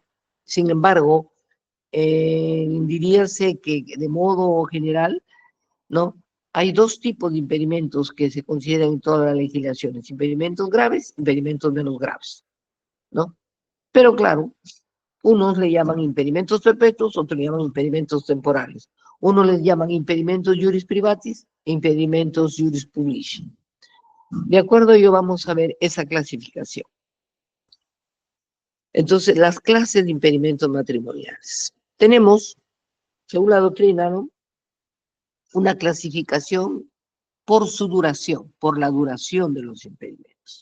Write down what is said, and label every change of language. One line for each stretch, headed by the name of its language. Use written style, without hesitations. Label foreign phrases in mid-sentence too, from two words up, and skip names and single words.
Spanish: Sin embargo, diríase que de modo general, ¿no? Hay dos tipos de impedimentos que se consideran en todas las legislaciones: impedimentos graves, impedimentos menos graves, ¿no? Pero claro, unos le llaman impedimentos perpetuos, otros le llaman impedimentos temporales. Unos les llaman impedimentos
Latin: juris privatis
Spanish: e impedimentos
Latin: juris publici.
Spanish: De acuerdo a ello, vamos a ver esa clasificación. Entonces, las clases de impedimentos matrimoniales. Tenemos, según la doctrina, ¿no?, una clasificación por su duración, por la duración de los impedimentos.